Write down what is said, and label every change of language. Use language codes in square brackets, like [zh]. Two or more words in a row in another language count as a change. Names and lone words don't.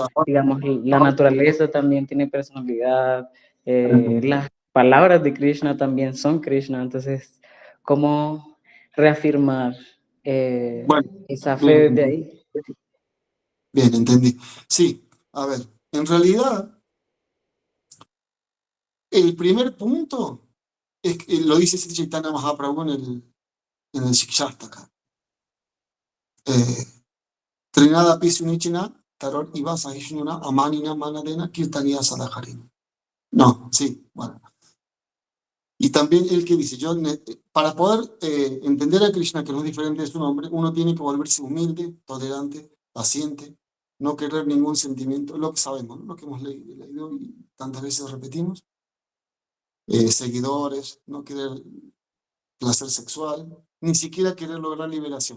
[es] digamos, la naturaleza también tiene personalidad, las palabras de Krishna también son Krishna, entonces, ¿cómo reafirmar Bueno, esa bien, fe desde ahí? bien, entendí. Sí, a ver, en realidad, el primer punto es que lo dice Sri Chaitanya Mahaprabhu en el Shikshastaka. [sa] Trinada Pisunichina, Taror Iva Sahishnuna, Amanina Manadena, Kirtaniya Sadaharin. [es] No, sí, bueno. Y también el que dice, para poder entender a Krishna, que no es diferente de su nombre, uno tiene que volverse humilde, tolerante, paciente, no querer ningún sentimiento, lo que sabemos, ¿no? Lo que hemos leído y tantas veces repetimos, seguidores, no querer placer sexual, ni siquiera querer lograr liberación.